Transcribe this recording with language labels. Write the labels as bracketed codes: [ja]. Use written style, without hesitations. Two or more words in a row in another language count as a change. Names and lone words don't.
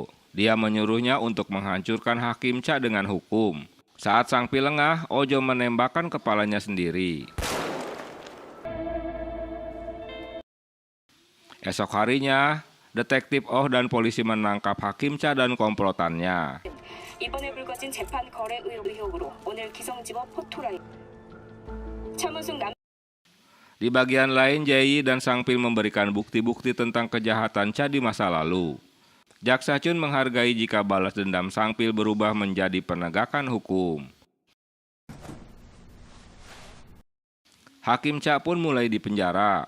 [id] Dia menyuruhnya untuk menghancurkan Hakim Cha dengan hukum. Saat Sangpil lengah, Ojo menembakkan kepalanya sendiri. Esok harinya, detektif Oh dan polisi menangkap Hakim Cha dan komplotannya. [ko] 이번에 불거진 재판 거래 의혹으로 오늘 기성지법 포토라인 차문숙 남 [id] Di bagian lain, Jae dan Sangpil memberikan bukti-bukti tentang kejahatan Cha di masa lalu. Jaksa Chun menghargai jika balas dendam Sangpil berubah menjadi penegakan hukum. Hakim Cha pun mulai dipenjara.